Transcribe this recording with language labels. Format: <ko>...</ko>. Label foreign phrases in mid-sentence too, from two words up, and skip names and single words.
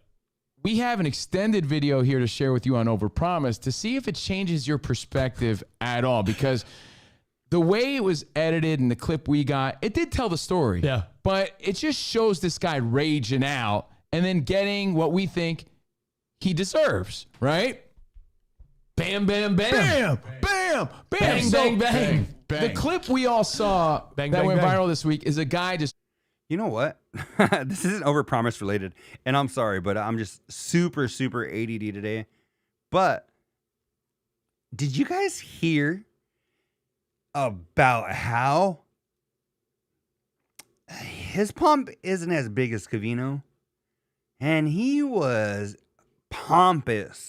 <en>We have an extended video here to share with you on Overpromised to see if it changes your perspective at all, because the way it was edited and the clip we got, it did tell the story. Yeah. But it just shows this guy raging out and then getting what we think he deserves, right? Bam, bam, bam. Bam, bam, bam. Bang, So, bang, bang. The clip we all saw Bang, that bang, went bang. viral this week is a guy just... You know what? This isn't Overpromised related, and I'm sorry, but I'm just super ADD today. But did you guys hear about how his pump isn't as big as Covino, and he was pompous?</en>